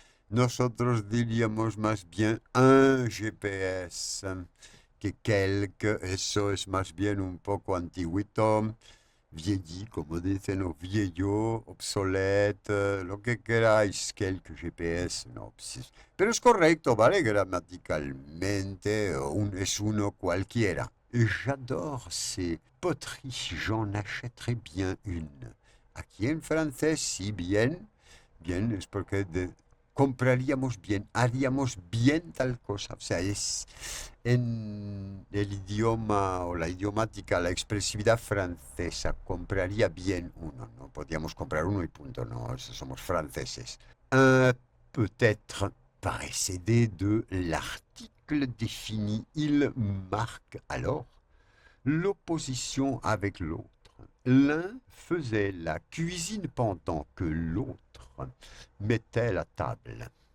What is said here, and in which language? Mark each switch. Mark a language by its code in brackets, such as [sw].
[es] Nosotros diríamos más bien un GPS que quelques. Eso es más bien un poco antiguito, vieilli, como dicen, o viejo, obsolete, lo que queráis, quelques GPS, no. Pero es correcto, ¿vale? Gramaticalmente, es uno cualquiera. [fr] J'adore ces poteries, j'en achèterais bien une. [es] Aquí en francés, si bien, bien es porque compraríamos bien, haríamos bien tal cosa. O sea, es en el idioma o la idiomática, la expresividad francesa, compraría bien uno, ¿no? Podríamos comprar uno y punto, no, somos franceses. [fr] Peut-être précédé de l'article défini, il marque alors l'opposition avec l'autre. L'un faisait la cuisine pendant que l'autre mettait la table.